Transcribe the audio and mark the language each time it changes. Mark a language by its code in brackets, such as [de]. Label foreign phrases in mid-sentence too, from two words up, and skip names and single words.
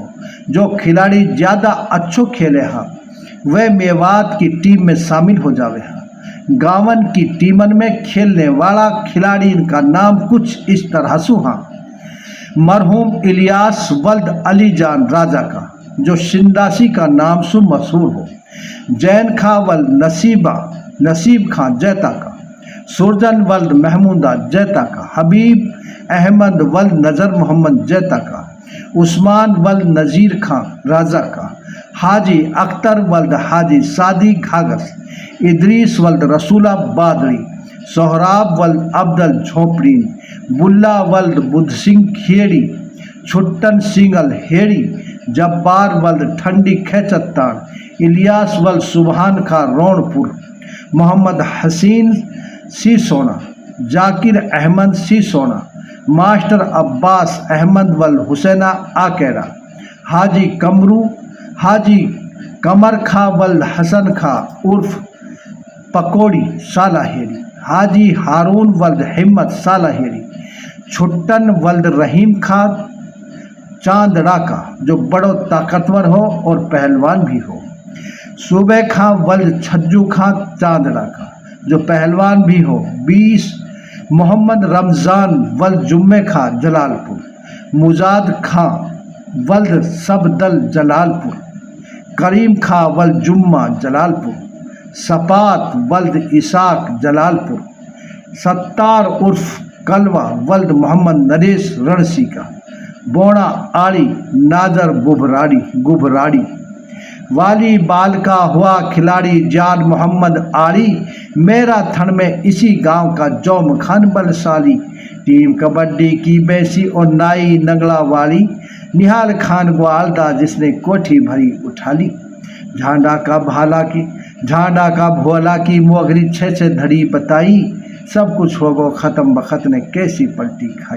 [wtm] जो खिलाड़ी ज़्यादा अच्छो खेले हा वह मेवात की टीम में शामिल हो जावे हा। गाँवन की टीमन में खेलने वाला खिलाड़ी का नाम कुछ इस तरह सु हाँ। मरहूम इलियास वल्द अली जान राजा का, जो शिंदासी का नाम सु मशहूर हो। जैन खां वल्द नसीब खां जैता का, सुरजन वल्द महमूदा जैता का, हबीब अहमद वल्द नज़र मोहम्मद जैता का, उस्मान वल्द नज़ीर खां राजा का, हाजी अख्तर वल्द हाजी सादी घागस, इदरीस वल्द रसूला बादरी, सोहराब वल्द अब्दल झोपड़ीन, बुल्ला वल्द बुद्ध सिंह खेड़ी, छुट्टन सिंगल हेड़ी, जब्बार वल्द ठंडी खेचत्तान, इलियास वल्द सुबहान खां रौनपुर, मोहम्मद हसीन सी सोना, जाकिर अहमद सी सोना, मास्टर अब्बास अहमद वल्द हुसैना आकेरा, हाजी कमर खां वल्द हसन खां उर्फ पकौड़ी सालाहेरी, हाजी हारून वल्द हिम्मत सालाहेरी, छुट्टन वल्द रहीम खां चांदड़ा का, जो बड़ो ताकतवर हो और पहलवान भी हो, सूबे खां वल्द छज्जू खां चांदड़ा का, जो पहलवान भी हो, 20 मोहम्मद रमज़ान वल्द जुम्मे खां जलालपुर, मुजाद खां वल्द सबदल जलालपुर, करीम खां वल्द जुम्मा जलालपुर, सपात वल्द इसाक जलालपुर, सत्तार उर्फ कलवा वल्द मोहम्मद नरेश रणसी का, बोना आड़ी नाजर गुबराड़ी, वाली बाल का हुआ खिलाड़ी जान मोहम्मद आड़ी, मैराथन में इसी गांव का जौम खान बलशाली, टीम कबड्डी की बैसी और नाई नंगला वाली, निहाल खान ग्वालदा जिसने कोठी भरी उठा ली, झांडा का भोला की मोगरी 6 धड़ी बताई, सब कुछ हो गो ख़त्म बखत ने कैसी पलटी खाई।